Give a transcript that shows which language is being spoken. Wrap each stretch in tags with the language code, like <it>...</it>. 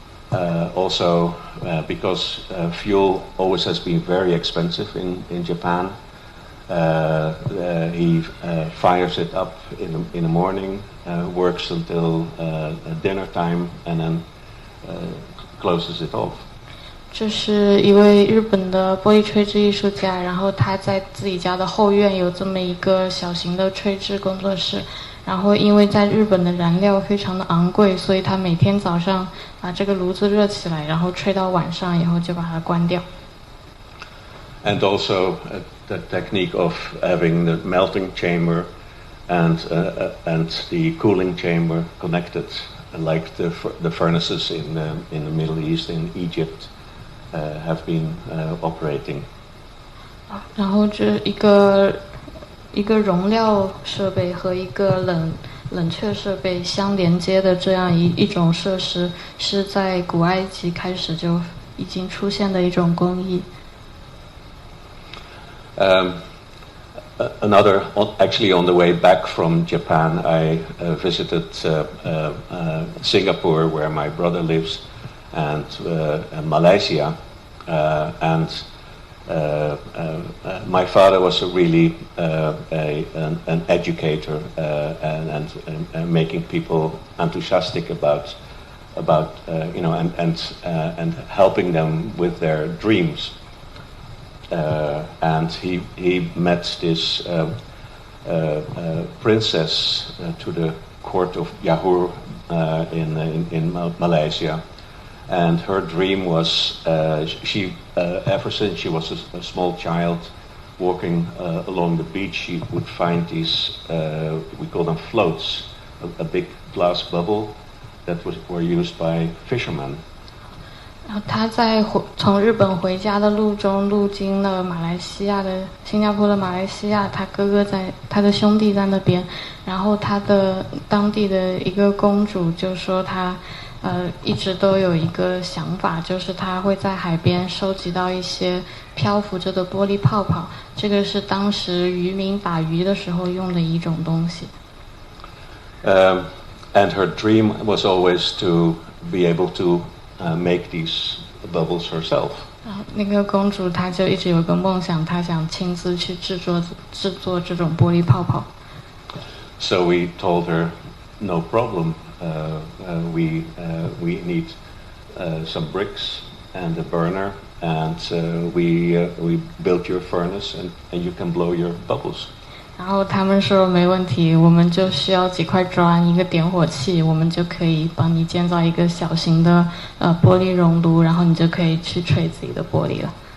<en>Also, because fuel always has been very expensive in Japan, he fires it up in the morning, works until dinner time, and then closes it off.</en> <zh>这是一位日本的玻璃吹制艺术家，然后他在自己家的后院有这么一个小型的吹制工作室，然后因为在日本的燃料非常的昂贵，所以他每天早上把这个炉子热起来，然后吹到晚上以后就把它关掉。</zh> <en>And also the technique of having the melting chamber and the cooling chamber connected, like the furnaces in the Middle East, in Egypt, have been operating.</en> <zh>然后这一个容料设备和一个冷却设备相连接的这样一种设施，是在古埃及开始就已经出现的一种工艺。</zh> <en>Actually, on the way back from Japan, I visited Singapore, where my brother lives, and Malaysia, and my father was really an educator and making people enthusiastic about and helping them with their dreams. And he met this princess to the court of Yahur in Malaysia, and her dream was she ever since she was a small child, walking along the beach, she would find these we call them floats, a big glass bubble that were used by fishermen.</en> <zh>然后他在从日本回家的路中路经了新加坡的马来西亚，他的兄弟在那边，然后他的当地的一个公主就说他一直都有一个想法，就是他会在海边收集到一些漂浮着的玻璃泡泡，这个是当时渔民打鱼的时候用的一种东西。</zh> <en>And her dream was always to be able to make these bubbles herself.</en> <zh>那个公主她就一直有个梦想，她想亲自去制作这种玻璃泡泡。</zh> <en>So we told her, no problem. We need some bricks and a burner, and we built your furnace, and you can blow your bubbles.</en> <zh>然后他们说没问题，我们就需要几块砖，一个点火器，我们就可以帮你建造一个小型的玻璃熔炉，然后你就可以去吹自己的玻璃了。</zh>